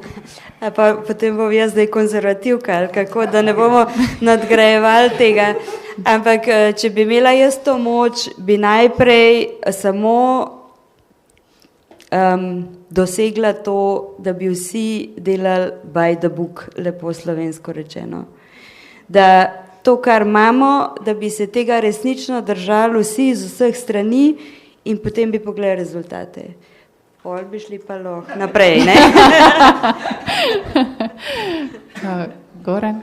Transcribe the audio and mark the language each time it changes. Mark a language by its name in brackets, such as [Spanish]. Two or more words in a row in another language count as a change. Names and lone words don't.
[Slovenian] Pa potem bom jaz zdaj konzervativka, ali kako, da ne bomo nadgrajevali tega. Ampak, če bi imela jaz to moč, bi najprej samo dosegla to, da bi vsi delali [English] by the book, [Slovenian] lepo slovensko rečeno. Da to, kar imamo, da bi se tega resnično držali vsi z vseh strani in potem bi pogledali rezultate. Pol bi šli pa lahko naprej, ne? Goran?